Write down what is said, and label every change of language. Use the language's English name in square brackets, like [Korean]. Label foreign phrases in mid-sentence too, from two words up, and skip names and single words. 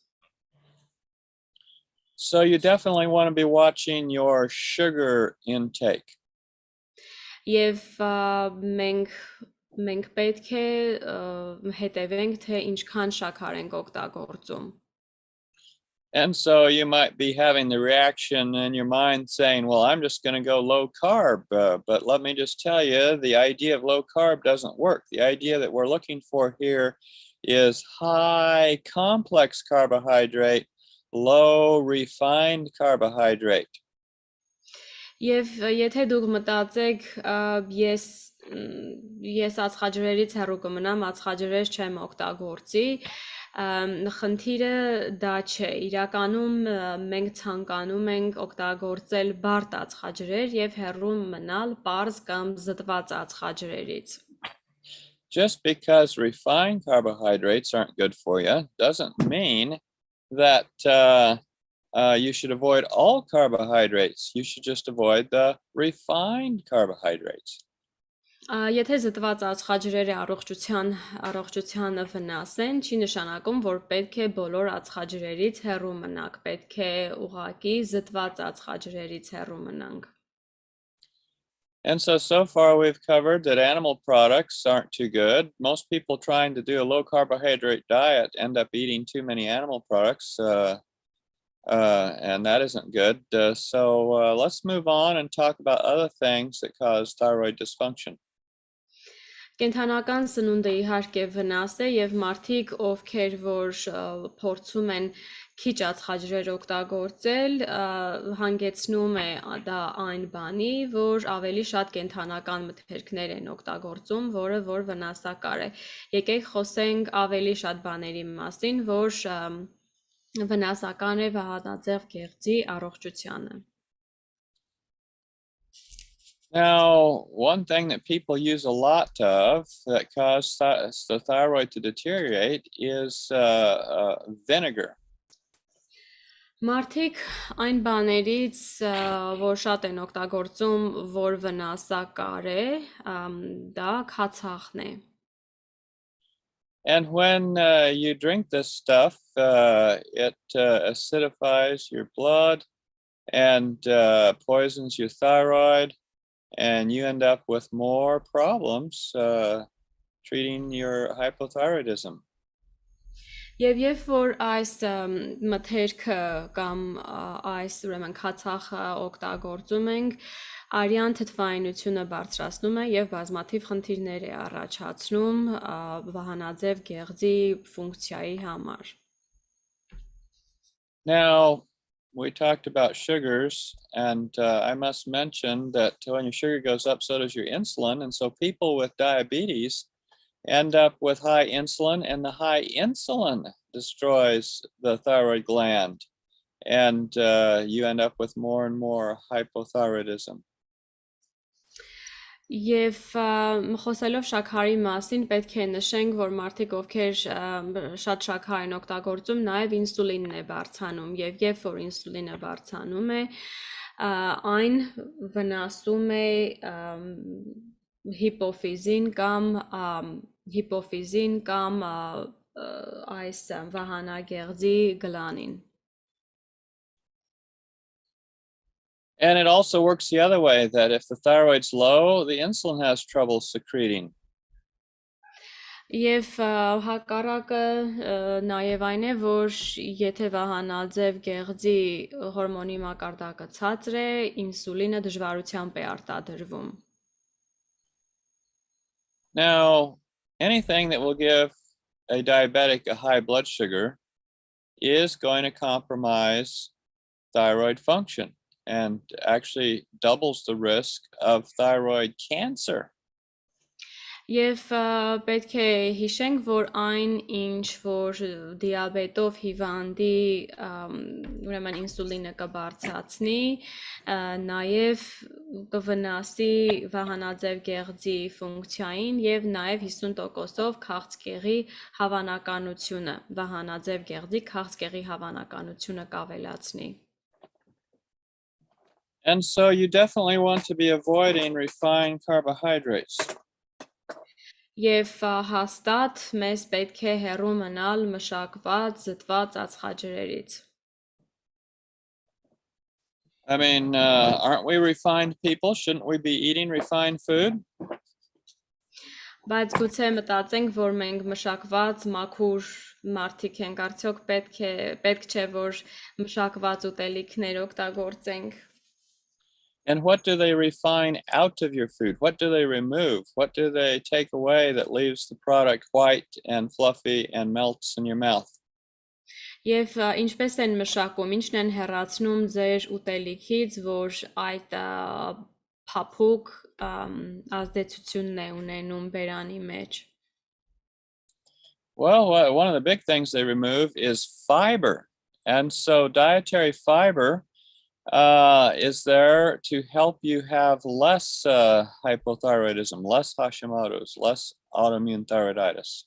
[English] So you definitely want to be watching your sugar intake. [Armenian] Եվ մենք պետք է հետևենք, թե ինչքան շաքար ենք օգտագործում. [English] And so you might be having the reaction in your mind saying, well, I'm just going to go low carb. But let me just tell you, the idea of low carb doesn't work. The idea that we're looking for here is high complex carbohydrate, low refined carbohydrate. [Armenian] Եվ եթե դուք մտածեք, ես ածխաջրերից հեռու կմնամ, ածխաջրեր չեմ օգտագործի, խնդիրը դա չէ, իրականում մենք ցանկանում ենք օգտագործել բարդ ածխաջրեր եւ հեռու մնալ պարզ կամ զտված ածխաջրերից. [English] Just because refined carbohydrates aren't good for you doesn't mean that you should avoid all carbohydrates. You should just avoid the refined carbohydrates. [Armenian] Եթե զտված ածխաջրերը առողջությանը վնաս են, չի նշանակում, որ պետք է բոլոր ածխաջրերից հեռու մնանք, պետք է ուղղակի զտված ածխաջրերից հեռու մնանք. [English] And so far we've covered that animal products aren't too good. Most people trying to do a low carbohydrate diet end up eating too many animal products. And that isn't good. So let's move on and talk about other things that cause thyroid dysfunction. [Armenian] Կենթանական սնունդը իհարկե վնաս է եւ մարդիկ, ովքեր որ փորձում են քիչ ածխաջրեր օգտագործել, հանգեցնում է դա այն բանի, որ ավելի շատ կենթանական մթերքներ են օգտագործում, որը որ վնասակար է։ Եկեք խոսենք ավելի շատ բաների մասին, որ վնասական է Վահանաձև գեղձի առողջությանը. [English] Now, one thing that people use a lot of that causes the thyroid to deteriorate is vinegar. [Armenian] Մարդիկ այն բաներից, որ շատ են օգտագործում, որ վնասակար է, դա քացախն է. [English] And when you drink this stuff, it acidifies your blood and poisons your thyroid, and you end up with more problems treating your hypothyroidism. [Armenian] Եվ երբ որ այս մթերքը կամ այս ուրեմն քացախը օգտագործում ենք, արյան թթվայնությունը բարձրացնում է եւ բազմաթիվ խնդիրներ է առաջացնում վահանաձև գեղձի ֆունկցիայի համար. [English] Now, we talked about sugars, and I must mention that when your sugar goes up, so does your insulin. And so people with diabetes end up with high insulin, and the high insulin destroys the thyroid gland. And you end up with more and more hypothyroidism. [Armenian] Եվ խոսելով շաքարի մասին պետք է նշենք, որ մարդիկ ովքեր շատ շաքար են օգտագործում, նաև ինսուլինն է բարձրանում, եւ երբ որ ինսուլինը բարձրանում է, այն վնասում է հիպոֆիզին կամ այս վահանագեղձի գլանին. [English] And it also works the other way, that if the thyroid's low, the insulin has trouble secreting. [Armenian] Եվ հակառակը նաև այն է, որ եթե վահանաձև գեղձի հորմոնի մակարդակը ցածր է, ինսուլինը դժվարությամբ է արտադրվում. [English] Now, anything that will give a diabetic a high blood sugar is going to compromise thyroid function and actually doubles the risk of thyroid cancer. [Armenian] Եվ պետք է հիշենք, որ այն ինչ որ դիաբետով հիվանդի ուրեմն ինսուլինը կբարձրացնի, նաև կվնասի վահանաձև գեղձի ֆունկցիային եւ նաև 50%-ով քաղցկեղի հավանականությունը, վահանաձև գեղձի քաղցկեղի հավանականությունը կավելացնի. [English] And so you definitely want to be avoiding refined carbohydrates. [Armenian] Եվ հաստատ մեզ պետք է հեռու մնալ մշակված, զտված ածխաջրերից. [English] I mean, aren't we refined people? Shouldn't we be eating refined food? [Armenian] Բայց գուցե մտածենք, որ մենք մշակված մաքուր մարդիկ ենք, արդյոք պետք չէ, որ մշակված ուտելիքներ օգտագործենք. [English] And what do they refine out of your food? What do they remove? What do they take away that leaves the product white and fluffy and melts in your mouth? [Armenian] Եվ ինչպես են մշակում, ինչն են հեռացնում ձեր ուտելիքից, որ այդ փափուկ ազդեցությունն է ունենում բերանի մեջ? [English] Well, one of the big things they remove is fiber. And so dietary fiber is there to help you have less hypothyroidism, less Hashimoto's, less autoimmune thyroiditis.